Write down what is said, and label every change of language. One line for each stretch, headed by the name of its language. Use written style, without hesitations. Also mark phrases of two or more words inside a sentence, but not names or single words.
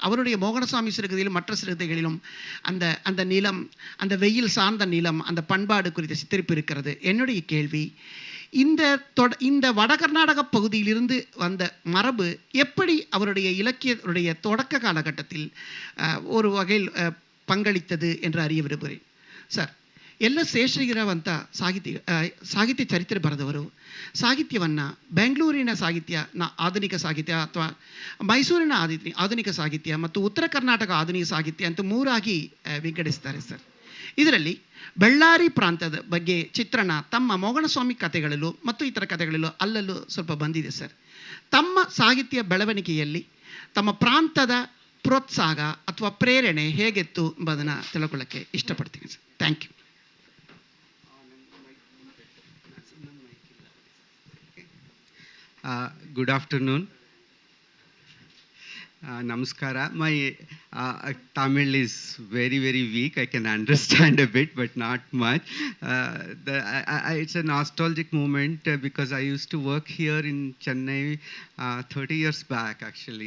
Tamil: அவருடைய மோகனசாமி சிறுகதையிலும் மற்ற சிறுகதைகளிலும் அந்த நிலம், அந்த வெயில் சார்ந்த நிலம், அந்த பண்பாடு குறித்த சித்தரிப்பு இருக்கிறது. என்னுடைய கேள்வி, இந்த வட கர்நாடக பகுதியிலிருந்து வந்த மரபு எப்படி அவருடைய இலக்கியத்துடைய தொடக்க காலகட்டத்தில் ஒரு வகையில் பங்களித்தது என்று அறிய விரும்புகிறேன். சார்,
Kannada: ಶೇಷಗಿರಾವ್ ಅಂತ ಸಾಹಿತ್ಯ ಚರಿತ್ರೆ ಬರೆದವರು. ಸಾಹಿತ್ಯವನ್ನು ಬೆಂಗಳೂರಿನ ಸಾಹಿತ್ಯ, ಆಧುನಿಕ ಸಾಹಿತ್ಯ ಅಥವಾ ಮೈಸೂರಿನ ಆಧುನಿಕ ಸಾಹಿತ್ಯ ಮತ್ತು ಉತ್ತರ ಕರ್ನಾಟಕ ಆಧುನಿಕ ಸಾಹಿತ್ಯ ಅಂತ 3ಆಗಿ ವಿಂಗಡಿಸ್ತಾರೆ ಸರ್. ಇದರಲ್ಲಿ ಬೆಳ್ಳಾರಿ ಪ್ರಾಂತದ ಬಗ್ಗೆ ಚಿತ್ರಣ ತಮ್ಮ ಮೋಗನಸ್ವಾಮಿ ಕಥೆಗಳಲ್ಲೂ ಮತ್ತು ಇತರ ಕಥೆಗಳಲ್ಲೂ ಅಲ್ಲಲ್ಲೂ ಸ್ವಲ್ಪ ಬಂದಿದೆ ಸರ್. ತಮ್ಮ ಸಾಹಿತ್ಯ ಬೆಳವಣಿಗೆಯಲ್ಲಿ ತಮ್ಮ ಪ್ರಾಂತದ ಪ್ರೋತ್ಸಾಹ ಅಥವಾ ಪ್ರೇರಣೆ ಹೇಗಿತ್ತು ಎಂಬುದನ್ನು ತಿಳ್ಕೊಳ್ಳೋಕ್ಕೆ ಇಷ್ಟಪಡ್ತೀನಿ ಸರ್.
English: Thank you. Good afternoon. Namaskara. My Tamil is very, very weak. I can understand a bit, but not much. It's a nostalgic moment because I used to work here in Chennai 30 years back, actually.